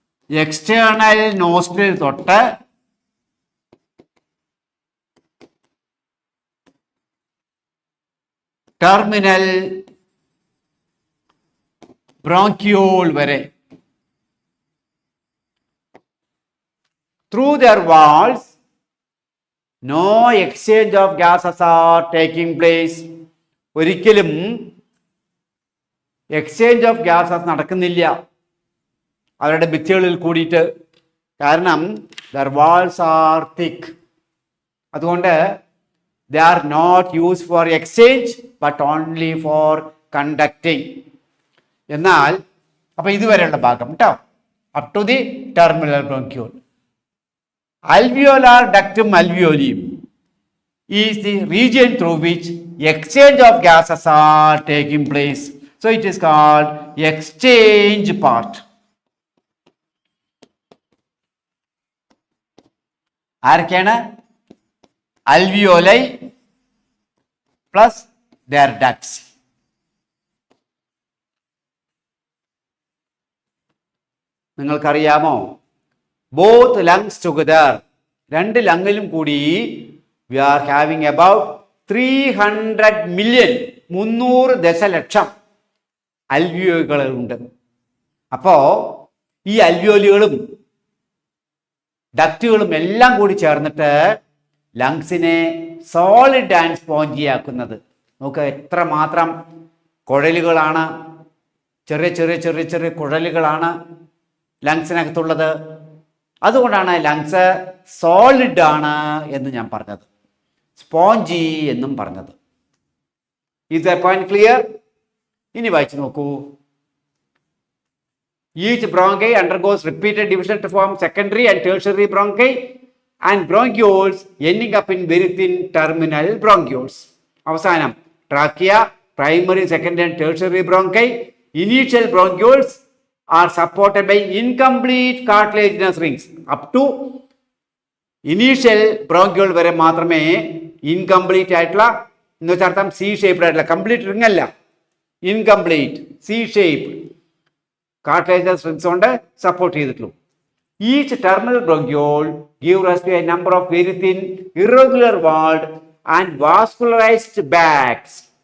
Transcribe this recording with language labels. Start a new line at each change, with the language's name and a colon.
Malayalam: External nostril തൊട്ട് terminal bronchiole വരെ.
English: Through their walls, no exchange of gases are taking place.
Malayalam: ഒരിക്കലും exchange of gases നടക്കുന്നില്ല അവരുടെ ഭിത്തികളിൽ കൂടിയിട്ട്. കാരണം
English: their walls are thick.
Malayalam: അതുകൊണ്ട്
English: they are not used for exchange but only for conducting.
Malayalam: എന്നാൽ അപ്പൊ ഇതുവരെയുള്ള ഭാഗം കേട്ടോ,
English: up to the terminal bronchiole. Alveolar ductum alveoli is the region through which exchange of gases are taking place. So it is called exchange part.
Malayalam: ആരൊക്കെയാണ്?
English: alveoli plus their ducts.
Malayalam: നിങ്ങൾക്കറിയാമോ,
English: both lungs together,
Malayalam: രണ്ട് ലങ്ങിലും കൂടി
English: we are having about 300 million,
Malayalam: 300 ദശലക്ഷം അൽവിയോലുകളുണ്ട്. അപ്പോ ഈ അൽവിയോലുകളും ഡക്റ്റുകളും എല്ലാം കൂടി ചേർന്നിട്ട് ലങ്സിനെ സോളിഡ് ആൻഡ് സ്പോഞ്ചി ആക്കുന്നത്. നമുക്ക് എത്രമാത്രം കുഴലുകളാണ്, ചെറിയ ചെറിയ ചെറിയ ചെറിയ കുഴലുകളാണ് ലങ്സിനകത്തുള്ളത്. അതുകൊണ്ടാണ് ലങ്സ് സോളിഡ് ആണ് എന്ന് ഞാൻ പറഞ്ഞത്, സ്പോഞ്ചി എന്നും പറഞ്ഞത്.
English: Is that point clear?
Malayalam: ഇനി വായിച്ചു നോക്കൂ.
English: Each bronchi undergoes repeated division to form secondary and tertiary bronchi and bronchioles ending up in very thin terminal bronchioles.
Malayalam: അവസാനം
English: trachea, primary, secondary and tertiary bronchi. Initial bronchioles are supported by incomplete cartilaginous rings. Up to initial bronchiole
Malayalam: വരെ മാത്രമേ incomplete ആയിട്ടുള്ള, എന്ന് വെച്ചാൽ അർത്ഥം C shaped ആയിട്ടുള്ള, complete ring അല്ല, incomplete C shape cartilages rings കൊണ്ട് സപ്പോർട്ട് ചെയ്തിട്ടുള്ളൂ.
English: Each terminal bronchiole give rise to a number of very thin irregular walled and vascularised bags.